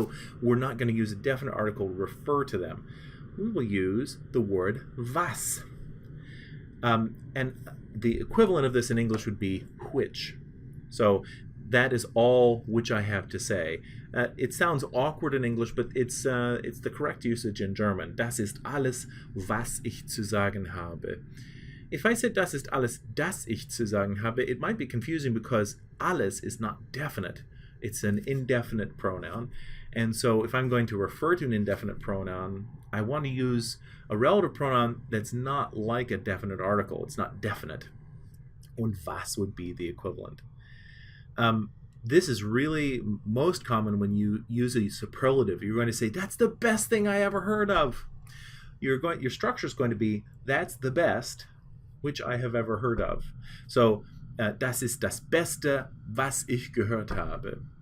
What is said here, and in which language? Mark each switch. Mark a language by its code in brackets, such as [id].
[en] So we're not going to use a definite article to refer to them. We will use the word was. And the equivalent of this in English would be which. So that is all which I have to say. It sounds awkward in English, but it's the correct usage in German. [de] Das ist alles, was ich zu sagen habe. [en] If I said [de] das ist alles, das ich zu sagen habe, [en] it might be confusing because alles is not definite. It's an indefinite pronoun. And so if I'm going to refer to an indefinite pronoun, I want to use a relative pronoun that's not like a definite article. It's not definite. [de] Und was [en] would be the equivalent. This is really most common when you use a superlative. You're going to say, that's the best thing I ever heard of. Your structure is going to be, that's the best which I have ever heard of. [de] So, das ist das Beste, was ich gehört habe.